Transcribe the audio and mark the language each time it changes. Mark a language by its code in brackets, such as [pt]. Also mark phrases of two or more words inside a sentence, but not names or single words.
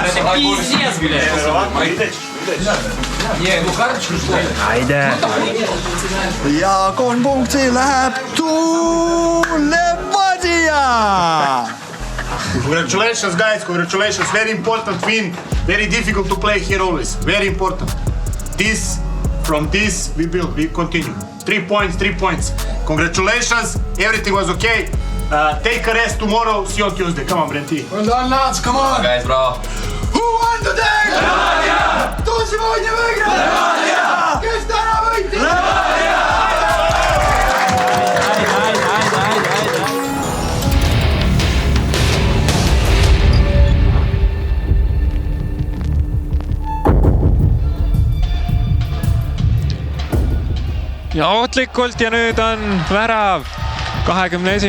[ru] Это пиздец, блядь. Не, ну карточку что ли? Айде. [et] Ja 3 punkti läheb Levadia! [en] Congratulations, guys. Congratulations. Very important win. Very difficult to play here always. Very important. From this, we continue. 3 points. Congratulations. Everything was okay. Take a rest tomorrow. See you on Tuesday. Come on, Brenti. Well done, lads. Come on. Guys, bro. Who won today? Levadia! Too [ru] сегодня выиграл? [et] Levadia! Kes täna võitis? Levadia! Ja ootlikult ja nüüd on värav 21.